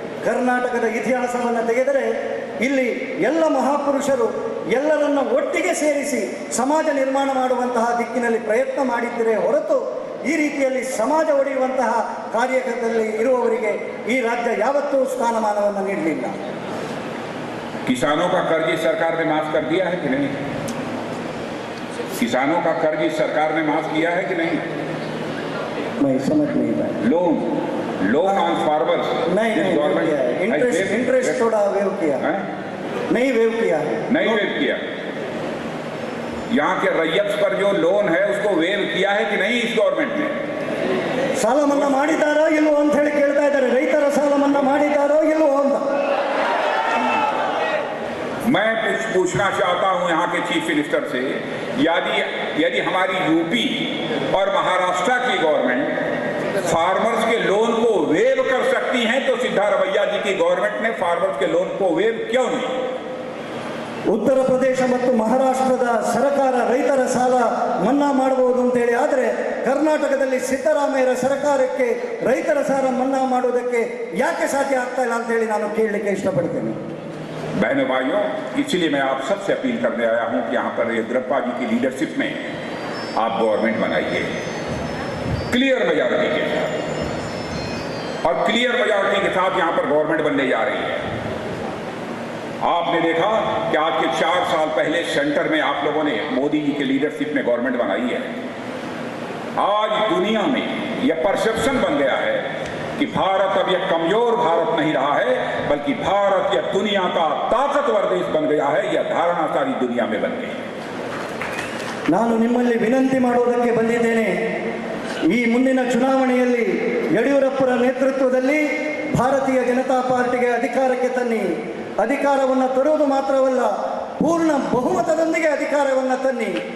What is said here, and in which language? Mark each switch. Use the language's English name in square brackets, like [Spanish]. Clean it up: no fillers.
[Kannada] ಕರ್ನಾಟಕದ ಇತಿಹಾಸವನ್ನು ತೆಗೆದರೆ ಇಲ್ಲಿ ಎಲ್ಲ ಮಹಾಪುರುಷರು ಎಲ್ಲರನ್ನ ಒಟ್ಟಿಗೆ ಸೇರಿಸಿ ಸಮಾಜ ನಿರ್ಮಾಣ ಮಾಡುವಂತಹ ದಿಕ್ಕಿನಲ್ಲಿ ಪ್ರಯತ್ನ ಮಾಡಿದ್ದರೆ ಹೊರತು ಈ ರೀತಿಯಲ್ಲಿ ಸಮಾಜ ಒಡೆಯುವಂತಹ ಕಾರ್ಯದಲ್ಲಿ ಇರುವವರಿಗೆ ಈ ರಾಜ್ಯ ಯಾವತ್ತೂ ಸ್ಥಾನಮಾನವನ್ನು ನೀಡಲಿಲ್ಲ. [Hindi] किसानों का कर्ज इस सरकार ने माफ कर दिया है कि नहीं? किसानों का कर्ज इस सरकार ने माफ किया है कि नहीं? मैं समझ नहीं पाया. [English] loan on farmers [Hindi] नहीं इंटरेस्ट थोड़ा वेव किया है. नहीं वेव किया है. नहीं वेव किया. यहाँ के रैयत पर जो लोन है उसको वेव किया है कि नहीं इस गवर्नमेंट ने? [Kannada] ಸಾಲ ಮನ್ನಾ ಮಾಡಿದಾರೋ ಇಲ್ವೋ ಅಂತ ಹೇಳಿ ಕೇಳ್ತಾ ಇದ್ದಾರೆ. ರೈತರ ಸಾಲ ಮನ್ನಾ ಮಾಡಿದಾರೋ ಇಲ್ವೋ ಅಂತ. [Hindi] मैं कुछ पूछना चाहता हूं यहाँ के चीफ मिनिस्टर से, यदि हमारी यूपी और महाराष्ट्र की गवर्नमेंट फार्मर्स के लोन को वेव कर सकती हैं तो सिद्धारमैया जी की गवर्नमेंट ने फार्मर्स के लोन को वेव क्यों नहीं? [Kannada] ಉತ್ತರ ಪ್ರದೇಶ ಮತ್ತು ಮಹಾರಾಷ್ಟ್ರದ ಸರ್ಕಾರ ರೈತರ ಸಾಲ ಮನ್ನಾ ಮಾಡಬಹುದು ಅಂತೇಳಿ, ಆದರೆ ಕರ್ನಾಟಕದಲ್ಲಿ ಸಿದ್ದರಾಮಯ್ಯರ ಸರ್ಕಾರಕ್ಕೆ ರೈತರ ಸಾಲ ಮನ್ನಾ ಮಾಡುವುದಕ್ಕೆ ಯಾಕೆ ಸಾಧ್ಯ ಆಗ್ತಾ ಇಲ್ಲ ಅಂತೇಳಿ ನಾನು ಕೇಳಲಿಕ್ಕೆ ಇಷ್ಟಪಡ್ತೇನೆ. [Hindi] बहनों भाइयों, इसलिए मैं आप सबसे अपील करने आया हूं कि यहाँ पर येदियुरप्पा जी की लीडरशिप में आप गवर्नमेंट बनाइए [English] clear majority [Hindi] के साथ, और क्लियर मेजॉरिटी के साथ यहाँ पर गवर्नमेंट बनने जा रही है. आपने देखा कि आज के 4 साल पहले सेंटर में आप लोगों ने मोदी जी के लीडरशिप में गवर्नमेंट बनाई है. आज दुनिया में यह परसेप्शन बन गया है कि भारत अब यह कमजोर भारत नहीं रहा है, बल्कि भारत यह दुनिया का ताकतवर देश बन गया है. यह धारणा सारी दुनिया में बन गई है. [Kannada] ನಾನು ನಿಮ್ಮಲ್ಲಿ ವಿನಂತಿ ಮಾಡುವುದಕ್ಕೆ ಬಂದಿದ್ದೇನೆ. ಈ ಮುಂದಿನ ಚುನಾವಣೆಯಲ್ಲಿ ಯಡಿಯೂರಪ್ಪರ ನೇತೃತ್ವದಲ್ಲಿ ಭಾರತೀಯ ಜನತಾ ಪಾರ್ಟಿಗೆ ಅಧಿಕಾರಕ್ಕೆ ತನ್ನಿ. ಅಧಿಕಾರವನ್ನು ತರುವುದು ಮಾತ್ರವಲ್ಲ, ಪೂರ್ಣ ಬಹುಮತದೊಂದಿಗೆ ಅಧಿಕಾರವನ್ನು ತನ್ನಿ.